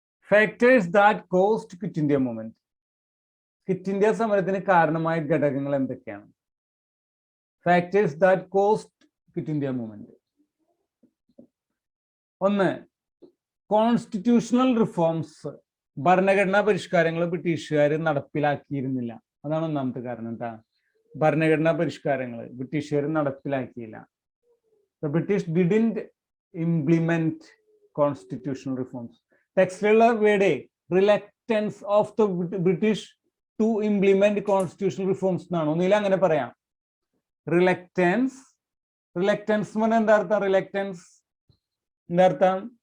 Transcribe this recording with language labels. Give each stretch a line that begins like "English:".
English: Factors that caused Quit India movement.
Malayalam: Quit India സമരത്തിന് കാരണമായ ഘടകങ്ങൾ എന്തൊക്കെയാണ്?
English: Factors that caused Quit India movement.
Malayalam: ഒന്ന്, കോൺസ്റ്റിറ്റ്യൂഷണൽ റിഫോംസ്, ഭരണഘടനാ പരിഷ്കാരങ്ങൾ ബ്രിട്ടീഷുകാർ നടപ്പിലാക്കിയിരുന്നില്ല. അതാണ് ഒന്നാമത്തെ കാരണം. എന്താ? ഭരണഘടനാ പരിഷ്കാരങ്ങൾ ബ്രിട്ടീഷുകാർ നടപ്പിലാക്കിയില്ല.
English: The British didn't implement constitutional reforms. ടെക്സ്റ്റിലുള്ള word reluctance of the British to implement constitutional reforms എന്നാണ്.
Malayalam: ഒന്നില്ല അങ്ങനെ പറയാം. റിലക്റ്റൻസ് എന്ന് പറഞ്ഞാൽ എന്താ അർത്ഥം? റിലക്റ്റൻസ് എന്താ അർത്ഥം?